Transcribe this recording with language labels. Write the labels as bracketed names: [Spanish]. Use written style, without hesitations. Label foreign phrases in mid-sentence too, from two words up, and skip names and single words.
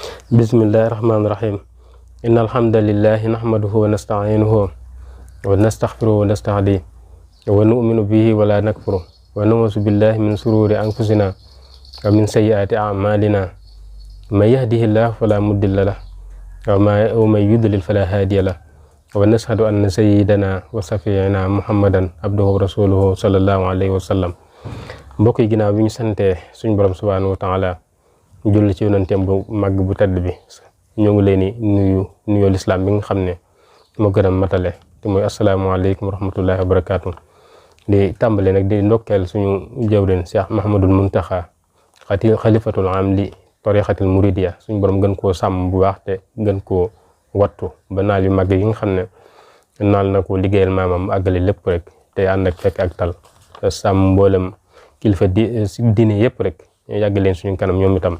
[Arabic] بسم الله الرحمن الرحيم إن الحمد لله نحمده ونستعينه ونستغفره ونستهدي ونؤمن به ولا نكفر ونعوذ بالله من شرور أنفسنا ومن سيئات أعمالنا من يهده الله فلا مضل له ومن يضلل فلا هادي له ونشهد أن سيدنا وصفينا محمدا عبده ورسوله صلى الله عليه وسلم. [Wolof] Mbokk yi, ginnaaw bi ñu santee suñ borom [Arabic] سبحانه وتعالى [Wolof] julli ci yonenteem bu màgg bu tedd bi, ñoo ngi leen di nuyoo lislaam bi nga xam ne moo gën a matale te mooy [Arabic] السلام عليكم ورحمة الله وبركاته. [Wolof] di tàmbale nag di ndokkeel suñu jawrin Cheikh Mahamadul Muntaxa [Arabic] خليفة العام لطريقة المريدية, [Wolof] suñu borom gën koo sàmm bu baax te gën koo wattu ba naal yu màgg yi nga xam ne naal na ko liggéeyal maamam àggale lépp rek te ànd ak fekk ak tal sàmm mboolem kilifa diine yëpp rek yàgg leen suñu kanam ñoom itam.